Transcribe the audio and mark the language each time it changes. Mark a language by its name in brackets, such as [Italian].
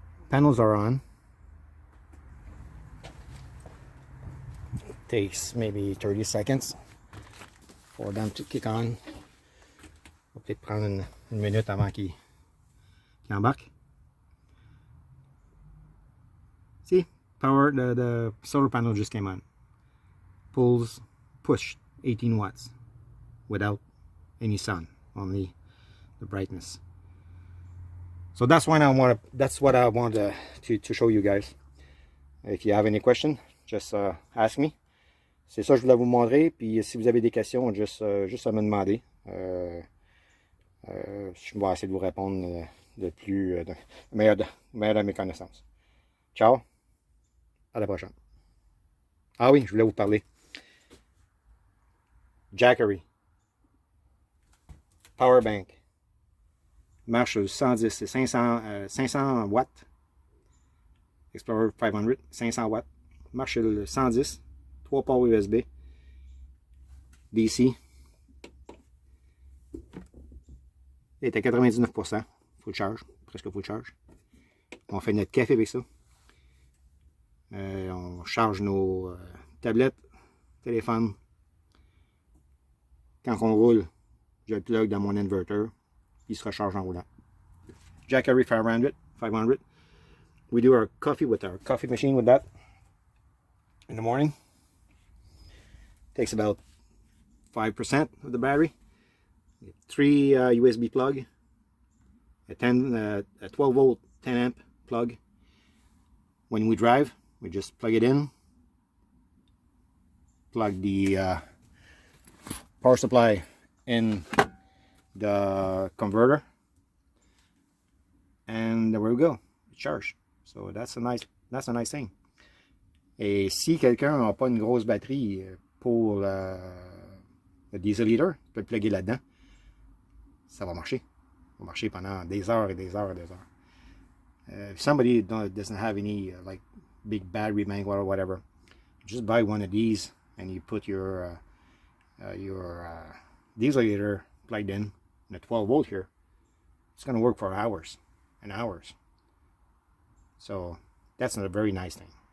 [English] Panels are on. It takes maybe 30 seconds for them to kick on. [French] On va peut-être prendre une minute avant qu'il embarque. [English] See, the solar panel just came on. Push 18 watts without any sun, only the brightness. So that's what I want to show you guys. If you have any question, just ask me. [French] C'est ça que je voulais vous montrer. Puis si vous avez des questions, juste à me demander. Je vais essayer de vous répondre le meilleur de mes connaissances. Ciao. À la prochaine. Ah oui, je voulais vous parler. Jackery. Power bank. Marche 110, c'est 500 watts. Explorer 500, 500 watts. Marche le 110. 3 ports USB. DC. Il est à 99%. [English] Full charge. [French] Presque full charge. On fait notre café avec ça. On charge nos tablettes, téléphones. Quand on roule, je le plug dans mon inverter. Il se recharge en roulant. Jackery 500. [English] We do our coffee with our coffee machine with that in the morning. Takes about 5% of the battery. 3 USB plug, a 12 volt 10 amp plug. When we drive, we just plug it in, plug the power supply in the converter, and there we go, it's charged. So that's a nice thing. [French] Et si quelqu'un n'a pas une grosse batterie pour le diesel heater, il peut le plugger là-dedans. Ça va marcher. Ça va marcher pendant des heures et des heures et des heures. [English] If somebody doesn't have any like big battery bank or whatever, just buy one of these and you put your diesel heater plugged in a 12 volt here. It's going to work for hours and hours. So that's a very nice thing.